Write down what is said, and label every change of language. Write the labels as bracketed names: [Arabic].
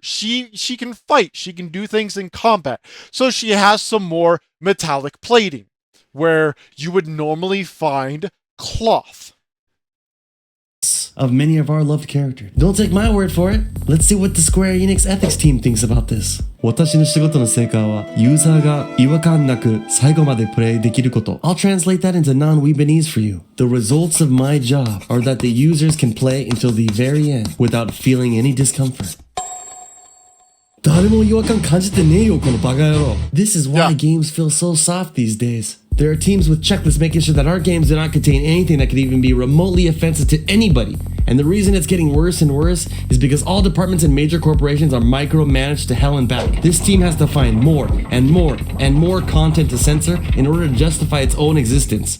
[English] She can fight. She can do things in combat. So she has some more metallic plating where you would normally find cloth. Of many of our loved characters. Don't take my word for it. Let's see what the Square Enix ethics team thinks about this. [Japanese] 私の仕事の成果はユーザーが違和感なく最後までプレイできること。 [English] I'll translate that into non-Weebanese for you. The results of my job are that the users can play until the very end without feeling any discomfort. [Japanese] 誰も違和感感じてねえよこのバカ野郎. [English] This is why games feel so soft these days. There are teams with checklists making sure that our games do not contain anything that could even be remotely offensive to anybody. And the reason it's getting worse and worse is because all departments and major corporations are micromanaged to hell and back. This team has to find more and more and more content to censor in order to justify its own existence.